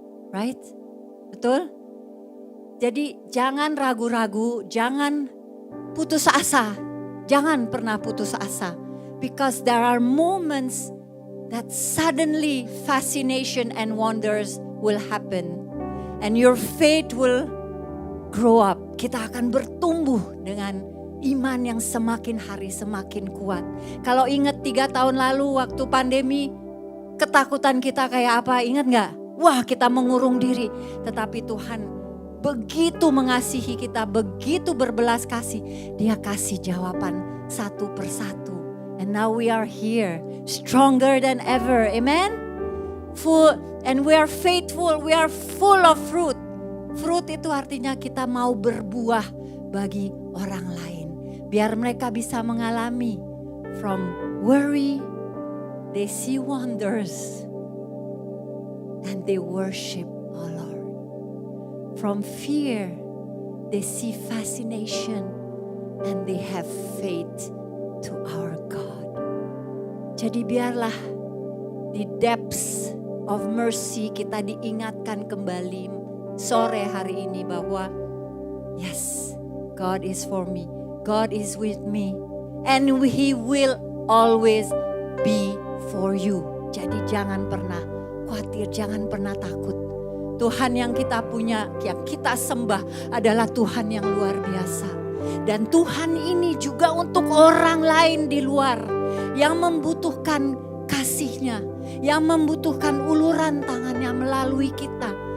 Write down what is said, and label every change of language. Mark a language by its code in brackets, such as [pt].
[en] Right? [id] Betul? Jadi jangan ragu-ragu, jangan putus asa. Jangan pernah putus asa. [en] Because there are moments that suddenly fascination and wonders will happen. And your faith will grow up. [id] Kita akan bertumbuh dengan iman yang semakin hari semakin kuat. Kalau ingat 3 tahun lalu waktu pandemi, ketakutan kita kayak apa, ingat gak? Wah, kita mengurung diri. Tetapi Tuhan begitu mengasihi kita, begitu berbelas kasih. Dia kasih jawaban satu persatu. [en] And now we are here, stronger than ever. Amen? And we are faithful, we are full of fruit. [id] Fruit itu artinya kita mau berbuah bagi orang lain. Biar mereka bisa mengalami [en] from worry, they see wonders. And they worship our Lord. From fear, they see fascination. And they have faith to our God. [id] Jadi biarlah di depths of mercy kita diingatkan kembali sore hari ini bahwa [en] yes, God is for me. God is with me. And He will always be for you. [id] Jadi jangan pernah khawatir, jangan pernah takut. Tuhan yang kita punya, yang kita sembah adalah Tuhan yang luar biasa. Dan Tuhan ini juga untuk orang lain di luar yang membutuhkan kasih-Nya, yang membutuhkan uluran tangannya melalui kita.